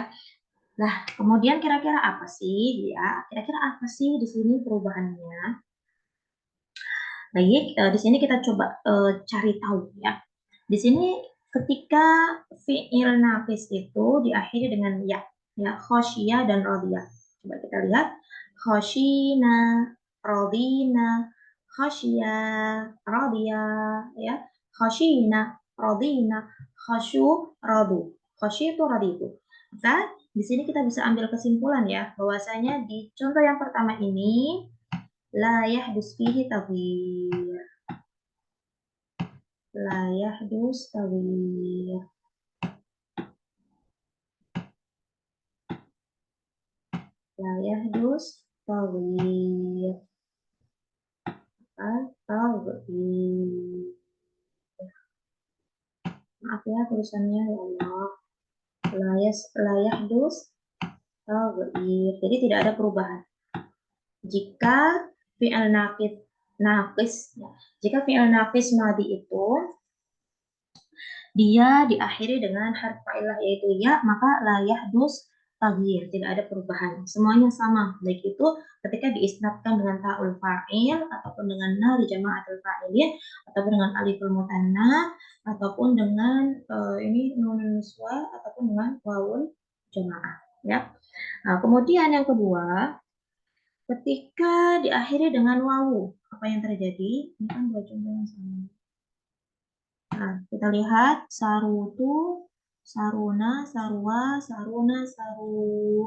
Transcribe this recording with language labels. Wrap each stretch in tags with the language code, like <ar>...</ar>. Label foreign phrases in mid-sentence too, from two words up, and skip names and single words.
<id>Nah, kemudian kira-kira apa sih ya? Kira-kira apa sih di sini perubahannya? Baik, di sini kita coba cari tahu ya. Di sini ketika fi'il nafis itu diakhiri dengan ya khosyia dan radiyah. Coba kita lihat</id> <ar>خشينا، رضينا، خشيا، رضيا</ar> <id>ya.</id> <ar>خشينا، رضينا، خشوا، رضوا.</ar> <id>Khosyu itu raditu. Maka di sini kita bisa ambil kesimpulan ya bahwasanya di contoh yang pertama ini</id> <ar>لا يحدث فيه تغيير. لا يحدث تغيير. لا يحدث تغيير. Taghyir. Maaf ya tulisannya يا الله. لا يحدث تغيير.</ar> <id>Jadi tidak ada perubahan. Jika</id> <ar>فعل ناقص</ar> <id>ya. Jika</id> <ar>فعل ناقص ماض</ar> <id>itu dia diakhiri dengan harf fa'ilah yaitu ya, maka</id> <ar>لا يحدث تغيير,</ar> <id>tidak ada perubahan. Semuanya sama, baik itu ketika diisnadkan dengan</id> <ar>تاء الفاعل</ar> <id>ataupun dengan</id> <ar>نا لجماعة الفاعلين</ar> <id>ataupun dengan</id> <ar>ألف المثنى</ar> <id>ataupun dengan ini</id> <ar>نون النسوة</ar> <id>ataupun dengan</id> <ar>واو الجماعة</ar> <id>ya. Nah, kemudian yang kedua, ketika diakhiri dengan wawu, apa yang terjadi? Ini kan dua contoh yang sama. Nah, kita lihat</id> <ar>سروت، سرونا، سروا، سرون، سروا.</ar>